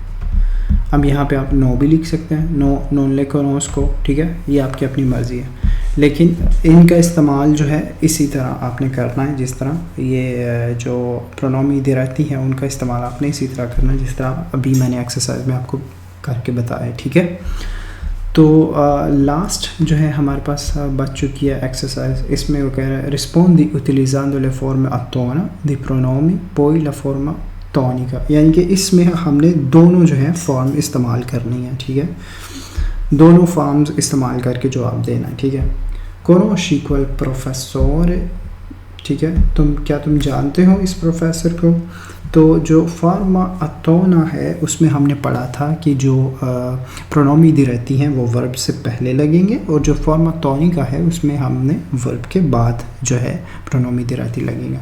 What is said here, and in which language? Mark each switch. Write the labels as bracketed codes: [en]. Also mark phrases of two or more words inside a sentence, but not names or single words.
[hi] अब यहाँ पे आप नो भी लिख सकते हैं, [it] no non le conosco, [hi] ठीक है, ये आपकी अपनी मर्ज़ी है, लेकिन इनका इस्तेमाल जो है इसी तरह आपने करना है जिस तरह ये जो प्रोनोमी डायरेक्ट है उनका इस्तेमाल आपने इसी तरह करना है जिस तरह अभी मैंने एक्सरसाइज में आपको करके बताया, ठीक है। तो लास्ट जो है हमारे पास बच चुकी है एक्सरसाइज, इसमें वो कह रहा है [it] rispondi utilizzando le forme attona di pronomi poi la forma tonica, [hi] यानी कि इसमें हमने दोनों जो है फॉर्म इस्तेमाल करनी है, ठीक है, दोनों फॉर्म्स इस्तेमाल करके जवाब देना है, ठीक है। [it] conosci quel professore, [hi] ठीक है, तुम जानते हो इस प्रोफेसर को? तो जो [it] forma atona [hi] है उसमें हमने पढ़ा था कि जो प्रोनोमी दी रहती हैं वो वर्ब से पहले लगेंगे, और जो [it] forma tonica [hi] है उसमें हमने वर्ब के बाद जो है प्रोनोमी दी रहती लगेंगे।